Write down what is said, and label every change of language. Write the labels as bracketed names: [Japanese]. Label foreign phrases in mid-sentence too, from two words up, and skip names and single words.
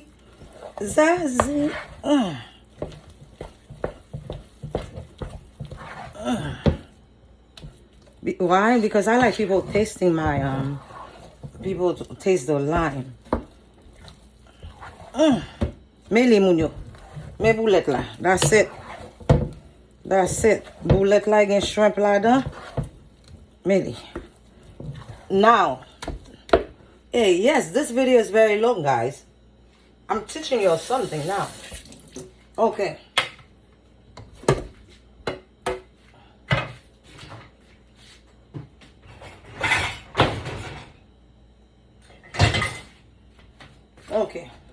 [English] Zazzy. Why? Because I like people tasting my people taste the lime. [Haitian Creole] Me limonyo. Me boulèt la. [English] That's it. That's it. [Haitian Creole] Boulèt la gen shrimp la dan. [English] Maybe. Now, hey, yes, this video is very long, guys. I'm teaching you something now. Okay. Okay.